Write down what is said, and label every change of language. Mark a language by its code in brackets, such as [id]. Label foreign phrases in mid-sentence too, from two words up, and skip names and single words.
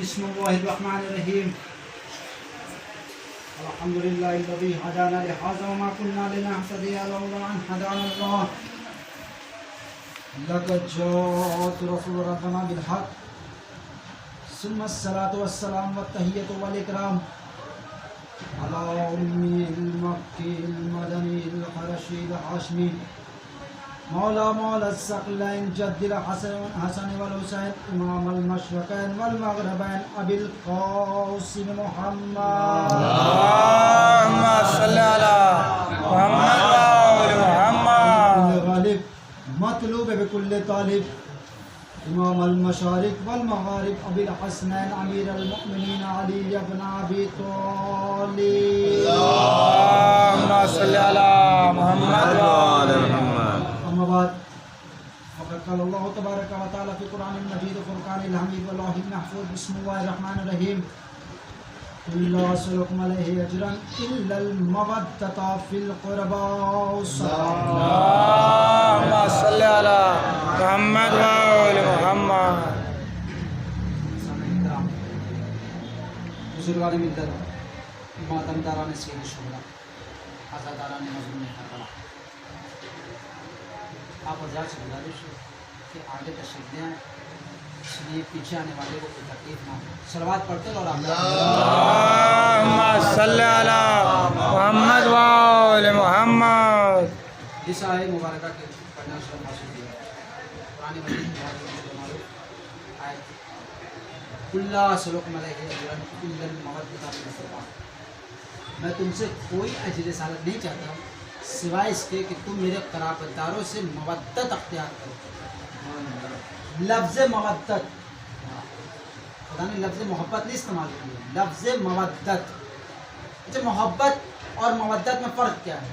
[ar] بسم الله الرحمن الرحيم. الحمد لله الذي هدانا لهذا وما كنا لنهتدي لولا أن هدانا الله. لقد جاءت رسل ربنا بالحق. ثم الصلاة والسلام والتحية والإكرام على الأمي المكي المدني القرشي الهاشمي مولى مولى الثقلين جد الحسن والحسين إمام المشرقين والمغربين أبي القاسم محمد. اللهم صل على محمد وآل محمد. غالب مطلوب بكل طالب إمام المشارق والمغارب أبي الحسنين أمير المؤمنين علي ابن أبي طالب. اللهم صل على محمد وآل محمد. أما بعد فقد قال الله تبارك وتعالى في القرآن المجيد والفرقان الحميد واللوح المحفوظ. بسم الله الرحمن الرحيم. قل لا أسألكم عليه أجرا إلا المودة في القربى. اللهم صل على محمد وآل محمد. [hi] बुजुर्गान मिल्लत, मातमदारान सीर शुरा, आज़ादारान मज़लूम करबला, आप हज़रात से गुज़ारिश है कि आगे तशरीफ़ ले आएं, इसलिए पीछे आने वाले को कोई तकलीफ ना हो। सलवात पढ़ते और [ar] اللهم صل على محمد وآل محمد. [hi] इस आए मुबारका के पढ़ना शुरू कर दिया। [ar] قرآن مجيد آية قل لا سألكم عليه أجرا إلا المودة في القربى. [hi] मैं तुमसे कोई अजर रिसालत नहीं चाहता सिवाय इसके कि तुम मेरे क़राबतदारों से मवद्दत अख्तियार करो। लफ्ज़ मवद्दत, खुदा ने लफ्ज़ मोहब्बत नहीं इस्तेमाल किया, लफ्ज़ मवद्दत। अच्छा, मोहब्बत और मवद्दत में फ़र्क क्या है?